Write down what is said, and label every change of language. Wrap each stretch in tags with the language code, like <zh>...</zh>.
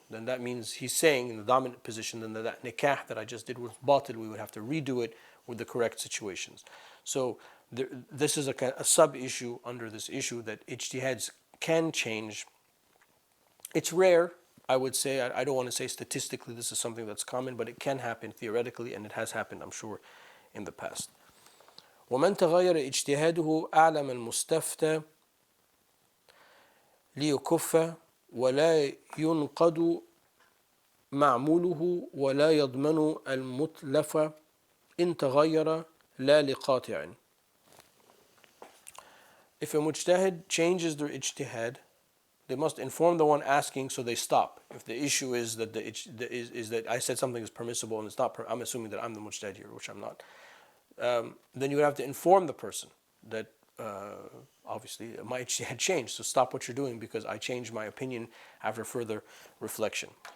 <en>Then that means he's saying in the dominant position then that nikah that I just did was batil, we would have to redo it with the correct situations. So this is a sub-issue under this issue that ijtihads can change. It's rare, I would say. I don't want to say statistically this is something that's common, but it can happen theoretically, and it has happened, I'm sure, in the past.</en> <ar>ومن تغير اجتهاده أعلم المستفتى ليكف ولا ينقض معموله ولا يضمن المتلف إن تغير لا لقاطع.</ar> <en>If a mujtahid changes their ijtihad, they must inform the one asking so they stop. If the issue is that is that I said something is permissible and it's not, I'm assuming that I'm the mujtahid here, which I'm not. Then you would have to inform the person that obviously my ijtihad changed, so stop what you're doing because I changed my opinion after further reflection.</en>